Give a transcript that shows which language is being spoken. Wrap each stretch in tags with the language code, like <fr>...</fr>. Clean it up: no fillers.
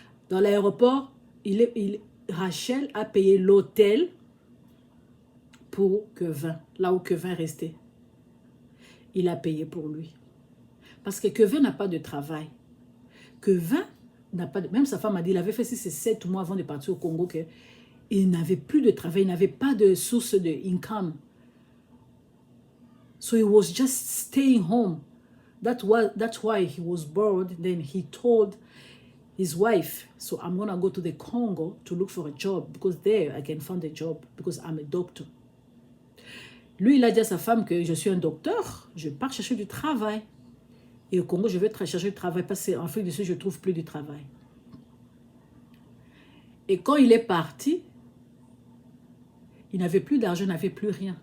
<fr>Dans l'aéroport, Rachel a payé l'hôtel pour Kevin, là où Kevin restait. Il a payé pour lui. Parce que Kevin n'a pas de travail. Kevin n'a pas de... Même sa femme a dit, il avait fait 7 mois avant de partir au Congo, qu'il n'avait plus de travail, il n'avait pas de source de income.</fr> <en>So he was just staying home. That's why he was bored. Then he told his wife, so I'm going to go to the Congo to look for a job because there I can find a job because I'm a doctor.</en> <fr>Lui, il a dit à sa femme que je suis un docteur, je pars chercher du travail. Et au Congo, je vais chercher du travail parce qu'en Afrique du Sud, je ne trouve plus de travail. Et quand il est parti, il n'avait plus d'argent, il n'avait plus rien.</fr>